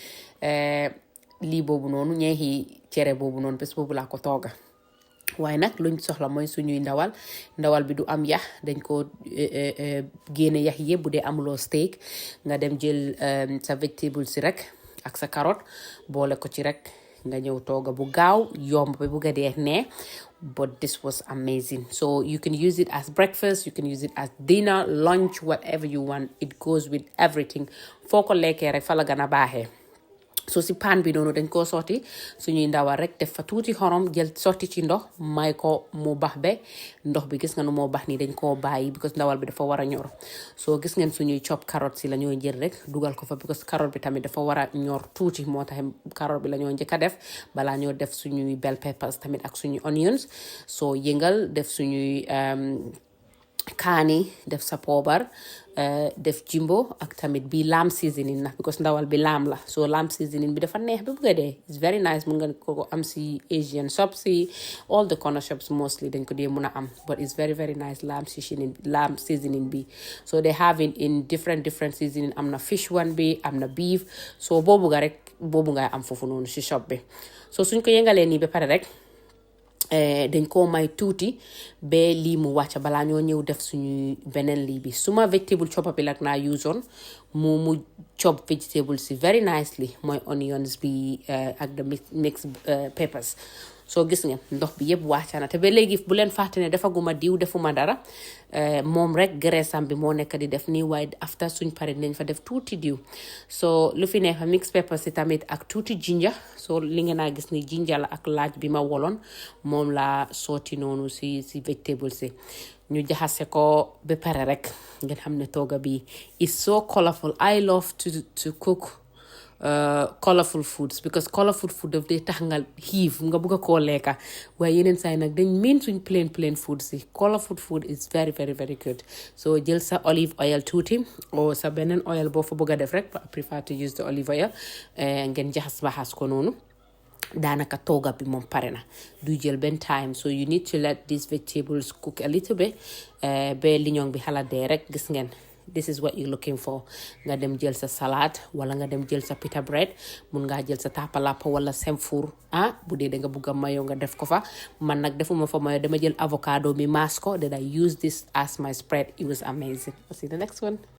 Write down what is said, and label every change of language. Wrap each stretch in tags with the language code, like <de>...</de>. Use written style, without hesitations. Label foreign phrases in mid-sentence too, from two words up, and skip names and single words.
<wo>lii boobu noonu ñeexi cere boobu noonu bés boobu laa ko tooga waaye nag luñ soxla mooy suñuy ndawal bi du am yax dañ ko génne yax yëpp bu dee amuloo steak nga dem jël sa vegetable si rek ak sa carotte boole ko ci rek nga ñëw tooga bu gaaw yomb ba bugga dee ne</wo> <en>but this was amazing. So you can use it as breakfast, you can use it as dinner, lunch, whatever you want. It goes with everything.</en> <wo>Foo ko lekkee rek fa la gën a baaxee. So si pan bi noonu dañ koo sotti suñuy ndawal rek def fa tuuti xorom jël sotti ci ndox may ko mu bax be ndox bi gis nga nu moo bax ni dañ koo bàyyi because ndawal bi dafa war a ñor so gis ngeen suñuy chop carotte si la ñoo jël rek dugal ko fa because carotte bi tamit dafa war a ñor tuuti moo tax carotte bi la ñoo njëkk a def balaa ñoo def suñuy</wo> <en>bell peppers</en> <wo>tamit ak suñuy onions so yëngal def suñuy kaani def sa poobar def jimbo ak tamit bi</wo> <en>lamb seasoning</en> <wo>na because ndawal bi lamb la so lamb seasoning bi dafa neex bi bugga dee</wo> <en>it's very nice</en> <wo>mun nga ko am si</wo> <en>Asian shops</en> <wo>si</wo> <en>all the corner shops mostly</en> <wo>dañ ko dee mun a am</wo> <en>but it's very nice lamb seasoning</en> <wo>bi</wo> <en>so they have it in different seasoning</en> <wo>am na</wo> <en>fish one</en> <wo>bi am na beef so boobu nga rek boobu nga am foofu noonu si shop bi so suñ ko yëngalee nii ba pare rek dañ koo may tuuti ba lii mu wàcca balaa ñoo ñëw def suñu beneen lii bi suma</wo> <en>vegetable chopper</en> <wo>bi lak naa use on mu chop vegetable si</wo> <en>very nicely</en> <wo>mooy onions bi ak</wo> <en>the mixed peppers</en> <wo>so gis ngeen ndox bi yëpp wàcca na te ba léegi bu leen fàtte ne defaguma diw defuma dara moom rek graisse am bi moo nekk di def nii waaye after suñ pare nañ fa def tuuti diw so lu fi nekk</wo> <en>mixed peppers</en> <wo>si tamit ak tuuti ginger so li ngeen a gis ni ginger la ak laaj bi ma woloon moom la sooti noonu si vegetable si ñu jaxase ko ba pare rek ngeen xam ne tooga bi</wo> <en>is so colorful. I love to cook colorful foods because colorful food</en> <wo>daf dee tax nga xiif nga bugg a koo lekka waaye yeneen saa yi nag dañ miin suñ</wo> <en>plain food</en> <wo>si</wo> <en>colorful food is very good so</en> <wo>jël sa</wo> <en>olive oil</en> <wo>tuuti o sa beneen oil boo fa bugg a def rek</wo> <en>I prefer to use the olive oil</en> <wo>ngeen baxas ko noonu daanaka tooga bi moom pare na du jël benn time</wo> <en>so you need to let these vegetables cook a little bit</en> <wo>ba liñoŋ bi xala dee rek gis ngeen</wo> <en>this is what you're looking for</en> <wo>nga dem jël sa salade wala nga dem jël sa</wo> <en>pita bread</en> <wo>mun ngaa jël sa tapalapa wala semfour bu dee da nga bugg a mayo nga def ko fa man nag defuma fa mayo dama jël avocado mi maas ko</wo> <en>that I use this as my spread. It was amazing. I'll see you the next one.</en>